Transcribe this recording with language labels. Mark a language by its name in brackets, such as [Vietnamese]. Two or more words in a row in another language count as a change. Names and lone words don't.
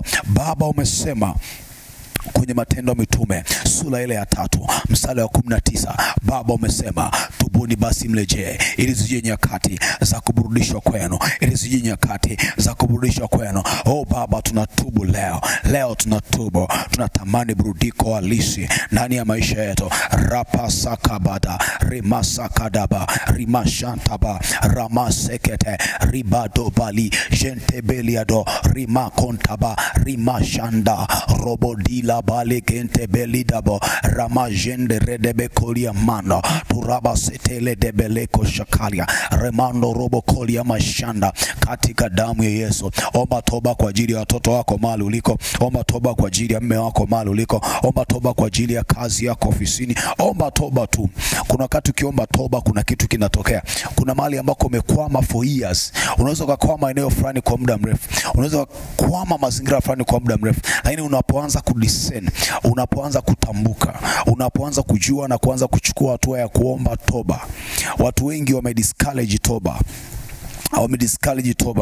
[Swahili] Baba umesema kwenye Matendo ya Mitume sura ile ya 3 mstari wa 19, Baba umesema tubuni basi mrejee, ili zije nyakati za kuburudishwa kwenu, ili zije nyakati za kuburudishwa kwenu. Baba tunatubu leo. Leo tunatubu, tunatamani burudiko halisi ndani ya maisha yetu. Rapa sakabada rimasakadaba rimashantaba ramasekete ribado bali jentebeliado rimakontaba rimashanda robodila bale kente belidabo ramajende redebe kolia mano turaba setele debeleko shakalia remando robo kolia mashanda katika damu ya Yesu. Omba toba kwa ajili ya watoto wako mahali uliko. Omba toba kwa ajili ya mume wako mahali uliko. Omba toba kwa ajili ya kazi yako ofisini. Omba toba tu. Kuna wakati ukiomba toba kuna kitu kinatokea. Kuna mahali ambako umekwama [English] for years. [Swahili] Unaweza kukwama eneo fulani kwa muda mrefu. Unaweza kukwama mazingira fulani kwa muda mrefu. Lakini unapoanza kudiscern, unapoanza kutambuka, unapoanza kujua na kuanza kuchukua hatua ya kuomba toba. Watu wengi wamediscourage toba. Wamediscourage toba.